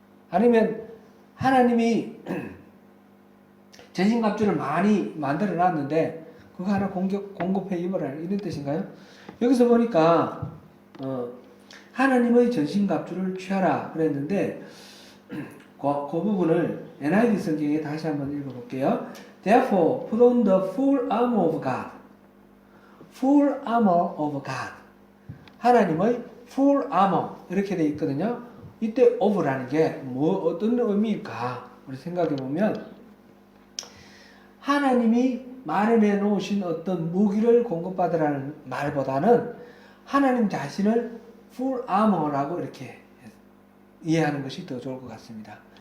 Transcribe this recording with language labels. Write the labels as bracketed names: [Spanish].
[Korean] 아니면 하나님이 전신갑주를 많이 만들어 놨는데 그거 하나 공급해 입어라 이런 뜻인가요? 여기서 보니까 하나님의 전신갑주를 취하라 그랬는데 그 부분을 NIV 성경에 다시 한번 읽어볼게요. [English] Therefore put on the full armor of God. Full armor of God. [Korean] 하나님의 full armor 이렇게 되어 있거든요. 이때 of라는 게 어떤 의미일까? 우리 생각해 보면 하나님이 마련해 놓으신 어떤 무기를 공급받으라는 말보다는 하나님 자신을 full armor라고 이렇게 이해하는 것이 더 좋을 것 같습니다.